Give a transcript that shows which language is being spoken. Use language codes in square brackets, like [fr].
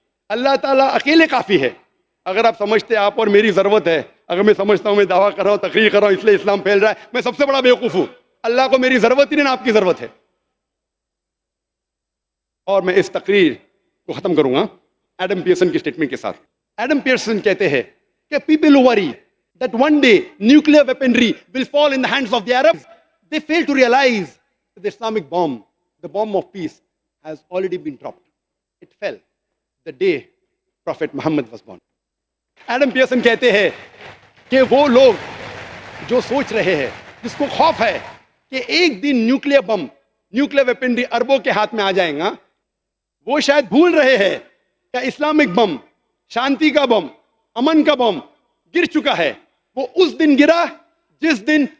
[ur] اللہ تعالیٰ اکیلے کافی ہے. اگر آپ سمجھتے آپ اور میری ضرورت ہے، اگر میں سمجھتا ہوں میں دعویٰ کر رہا ہوں، تقریر کر رہا ہوں اس لیے اسلام پھیل رہا ہے، میں سب سے بڑا بیوقوف ہوں. اللہ کو میری ضرورت ہی نہیں، آپ کی ضرورت ہے. اور میں اس تقریر کو ختم کروں گا ایڈم پیئرسن کی اسٹیٹمنٹ کے ساتھ. [en] Adam Pearson [ur] کہتے ہیں کہ [en] People worry that one day nuclear weaponry will fall in the hands of the Arabs. They fail to realize that the Islamic bomb, the bomb of peace, has already been dropped. It fell the day Prophet Muhammad was born. [ur] Adam Pearson کہتے ہیں کہ وہ لوگ جو سوچ رہے ہیں، جس کو خوف ہے کہ ایک دن نیوکلیئر بم، نیوکلیئر ویپنری عربوں کے ہاتھ میں آ جائیں گا، وہ شاید بھول رہے ہیں کہ اسلامک بم، شانتی کا بم، امن کا بم گر چکا ہے. وہ اس دن گرا جس دن